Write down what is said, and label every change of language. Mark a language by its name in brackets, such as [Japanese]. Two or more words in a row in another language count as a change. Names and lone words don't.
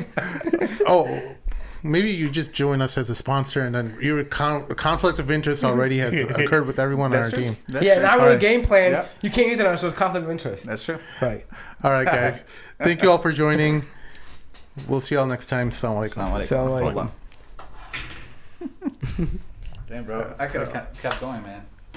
[English] Oh, maybe you just join us as a sponsor, and then your conflict of interest already has occurred with everyone on our That's true. team. That's Yeah, true. now we're Alright. the game plan. Yep. You can't use it on so it's conflict of interest. That's true. Right. All right, guys. Thank you all for joining. We'll see y'all next time. [Arabic] السلام عليكم. السلام عليكم. السلام عليكم. [English] Damn, bro. I could have kept going, man.